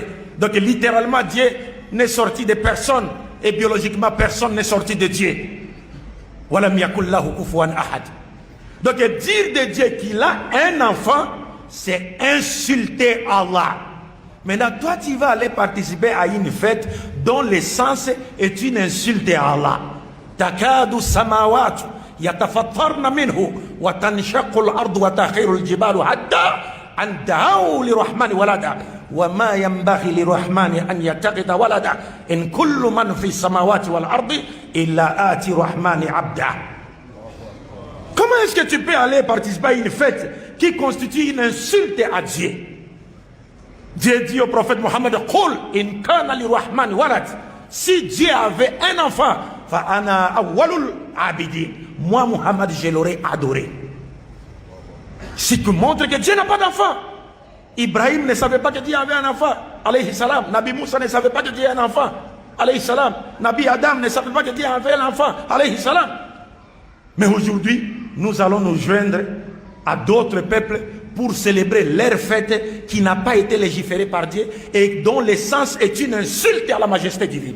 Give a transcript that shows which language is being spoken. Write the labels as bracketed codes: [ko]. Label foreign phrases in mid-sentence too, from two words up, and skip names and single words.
[fr] Donc littéralement Dieu n'est sorti de personne et biologiquement personne n'est sorti de Dieu. Donc dire de Dieu qu'il a un enfant, c'est insulter Allah. Maintenant, toi, tu vas aller participer à une fête dont l'essence est une insulte à Allah. [ar] تكاد السماوات يتفطرن منه وتنشق الأرض وتخر الجبال حتى أن دعوا للرحمن ولدا وما ينبغي للرحمن أن يتخذ ولدا إن كل من في السماوات والأرض إلا آتي الرحمن عبدا. [fr] Comment est-ce que tu peux aller participer à une fête qui constitue une insulte à Dieu? Dieu dit au prophète Mohammed, [ar] قل إن كان للرحمن ولد. [fr] Si Dieu avait un enfant, [ar] فأنا أول العابدين. [fr] Moi, Mohammed, je l'aurais adoré. Si tu montres que Dieu n'a pas d'enfant. Ibrahim ne savait pas que Dieu avait un enfant, [ar] عليه السلام. [fr] Nabi Moussa ne savait pas que Dieu avait un enfant, [ar] عليه السلام. [fr] Nabi Adam ne savait pas que Dieu avait un enfant, [ar] عليه السلام. [fr] Mais aujourd'hui, nous allons nous joindre à d'autres peuples pour célébrer leur fête qui n'a pas été légiférée par Dieu et dont l'essence est une insulte à la majesté divine.